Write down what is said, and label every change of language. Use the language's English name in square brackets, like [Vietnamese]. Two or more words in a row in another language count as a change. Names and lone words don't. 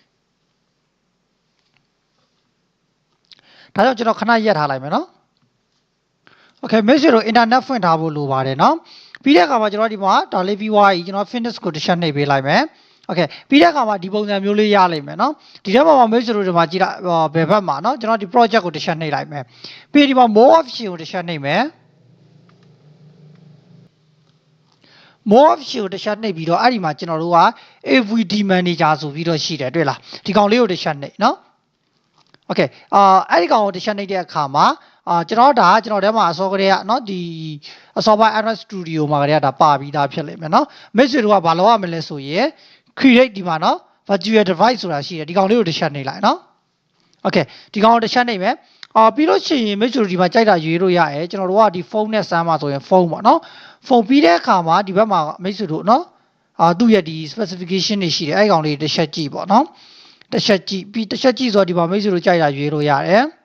[Burmese] ဒါကြောင့်ကျွန်တော်ခဏရက်ထားလိုက်မယ်နော် okay မိတ်ဆွေတို့ internet ဖွင့်ထားဖို့လိုပါတယ်နော်ပြီးတဲ့အခါမှာကျွန်တော်ဒီမှာဒါလေးပြီးွားကြီးကျွန်တော် finish ကိုတစ်ချက်နှိပ်ပေးလိုက်မယ် okay ပြီးတဲ့အခါမှာဒီပုံစံမျိုးလေးရလိမ့်မယ်နော်ဒီထဲမှာမိတ်ဆွေတို့ဒီမှာကြည့်လိုက်ဘယ်ဘက်မှာနော်ကျွန်တော်ဒီ project ကိုတစ်ချက်နှိပ်လိုက်မယ်ပြီးဒီမှာ [English] more option [Burmese] ကိုတစ်ချက်နှိပ်မယ် [English] more option [Burmese] ကိုတစ်ချက်နှိပ်ပြီးတော့အဲ့ဒီမှာကျွန်တော်တို့က [English] AVD manager [Burmese] ဆိုပြီးတော့ရှိတယ်တွေ့လားဒီကောင်လေးကိုတစ်ချက်နှိပ်နော် okay အဲ့ဒီကောင်ကိုတစ်ချက်နှိပ်တဲ့အခါမှာကျွန် တော်ထဲမှာအစောကတည်းကเนาะဒီအစောပိုင်း Android Studio မှာကတည်းကဒါပါပြီးသားဖြစ်လိမ့်မယ်เนาะမိတ်ဆွေတို့ကဘာလုပ်ရမလဲဆိုရင် create ဒီမှာเนาะ [English] virtual device [Burmese] ဆိုတာရှိတယ်ဒီကောင်လေးကိုတစ်ချက်နှိပ်လိုက်เนาะ okay ဒီကောင်ကိုတစ်ချက်နှိပ်မယ်ပြီးလို့ရှိရင်မိတ်ဆွေတို့ဒီမှာကြိုက်တာရွေးလို့ရတယ်ကျွန်တော်တို့ကဒီဖုန်းနဲ့စမ်းမှာဆိုရင်ဖုန်းပေါ့เนาะဖုန်းပြီးတဲ့အခါမှာဒီဘက်မှာမိတ်ဆွေတို့เนาะသူ့ရဲ့ဒီ specification တွေရှိတယ်အဲ့ကောင်လေးတစ်ချက်ကြည့်ပေါ့เนาะတစ်ချက်ကြည့်ပြီးတစ်ချက်ကြည့်ဆိုတော့ဒီမှာမိတ်ဆွေတို့ကြိုက်တာရွေးလို့ရတယ်